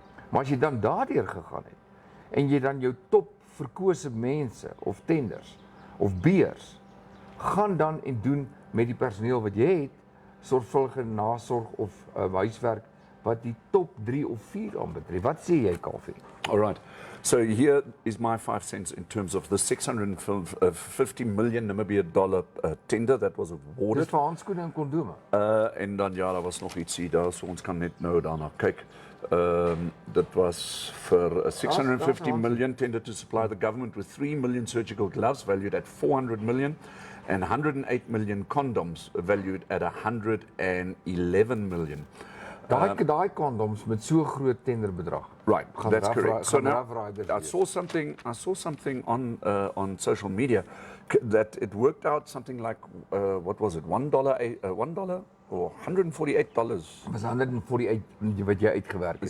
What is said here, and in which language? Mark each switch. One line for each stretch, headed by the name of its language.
Afrikaans: Maar as jy dan daardeur gegaan het, en jy dan jou top verkose mense, of tenders, of beers, gaan dan en doen met die personeel wat jy het, sorgvuldige nasorg of huiswerk, wat die top 3 of 4 aanbetref. Wat sê jy, Kaufeee?
English: All right. So here is my 5 cents in terms of the 650 million Namibia dollar tender that was awarded.
Afrikaans: Dis vir handskoene en kondome. En dan ja, daar was nog ietsie daar, so ons kan net nou daarna kyk.
English: That was for a 650 million tender to supply the government with 3 million surgical gloves valued at 400 million and 108 million condoms valued at 111 million.
Afrikaans: Daai condoms met so groot tenderbedrag.
English: Right, that's correct. So now I saw something on social media that it worked out something like what was it, $1 or $148?
Afrikaans: Was 148 wat jy uitgewerk het.